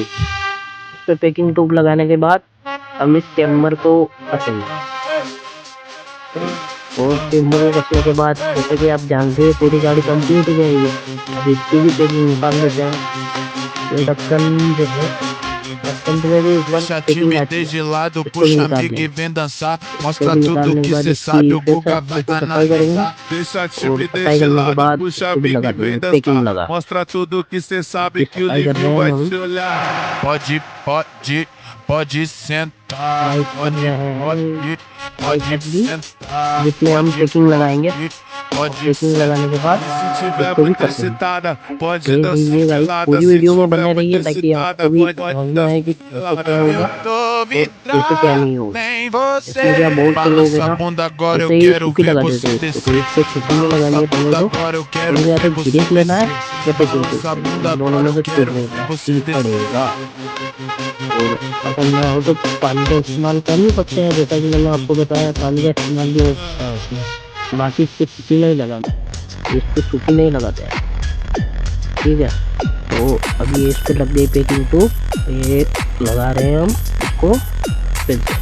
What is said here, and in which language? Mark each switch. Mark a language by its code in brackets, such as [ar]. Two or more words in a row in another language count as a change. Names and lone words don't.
[hi] इस पर [en] packing tube [hi] लगाने के बाद हम इस चेम्बर को कसेंगे, और चेम्बर को कसने के बाद जैसे कि आप जानते हैं पूरी गाड़ी कंप्लीट हो जाएगी। अब इसकी भी पैकिंग निकाल देते हैं। ये ढक्कन जो है टेम्परेरी इस बार [pt] Deixa a [hi] पैकिंग आती [pt] timidez [hi] है, [pt] de lado, [hi] इसको भी [pt] puxa [hi] निकाल [pt] amigo e [hi] लेंगे। [pt] vem dançar. [hi] इसको [pt] Mostra [hi] भी [pt] tudo [hi] निकालने के [pt] que [hi] बाद [pt] cê [hi] इसकी [pt] sabe, o [hi] फिर से [pt] Guga vai [hi] इसको सफाई करेंगे [pt] analisar. Deixa a [hi] और [pt] timidez [hi] सफाई [pt] de [hi] करने के [pt] lado, [hi] बाद [pt] puxa [hi] इसको भी [pt] amigo [hi] लगा [pt] e [hi] देंगे [pt] vem [hi] पैकिंग [pt] dançar. [hi] लगा। [pt] Mostra tudo que cê sabe [hi] ये [pt] que o [hi] सफाई कर रहे [pt] livinho [hi] हैं [pt] vai [hi] हम, [pt] te olhar. Pode sentar. [hi] सफाई कर रहे हैं सफाई [pt] Pode [hi] कर दी, [pt] sentar. [hi] जिसमें हम पैकिंग लगाएंगे और [pt] Pode [hi] पैकिंग लगाने के [pt] sentar. [hi] बाद [pt] Se tiver [hi] इसको भी [pt] muito [hi] कसेंगे। [pt] excitada, pode [hi] देख [pt] dançar [hi] लीजिए गाइस, [pt] pelada. [hi] पूरी [pt] Se [hi] वीडियो में [pt] tiver [hi] बने [pt] muito [hi] रहिए ताकि आपको [pt] excitada, [hi] भी [pt] pode [hi] समझ में [pt] dançar [hi] आए कि कैसे क्या [pt] pelada. [hi] होगा [pt] Eu tô [hi] और कैसे क्या [pt] vidrado [hi] नहीं होगा। [pt] em [hi] इसमें क्या [pt] você. [hi] बहुत से लोग हैं [pt] Balança a [hi] ना, [pt] bunda agora, eu [hi] ऐसे ही [pt] quero [hi] सूखी [pt] ver [hi] लगा देते [pt] você [hi] हैं इसको, तो [pt] descer. [hi] इसको सूखी नहीं [pt] Balança [hi] लगानी [pt] a [hi] है पहले [pt] bunda [hi] तो। [pt] agora, eu quero [hi] हमको या तो [pt] ver [hi] धीरे [pt] você [hi] से लेना है [pt] descer. [hi] या पैकिंग से, [pt] Balança a bunda [hi] दोनों [pt] agora, [hi] में [pt] eu [hi] से [pt] quero [hi] छोड़ने [pt] ver [hi] का [pt] você [hi] ही [pt] descer. [hi] पड़ेगा। और अगर ना हो तो पानी का इस्तेमाल कर नहीं सकते हैं, जैसा कि मैंने आपको बताया पानी का इस्तेमाल भी होता है उसमें। बाकी इसको सूखी नहीं लगाना, इसको सूखी नहीं लगाते हैं, ठीक है। तो अभी इस पे लग गई पैकिंग, तो ये लगा रहे हैं हम इसको फिर से।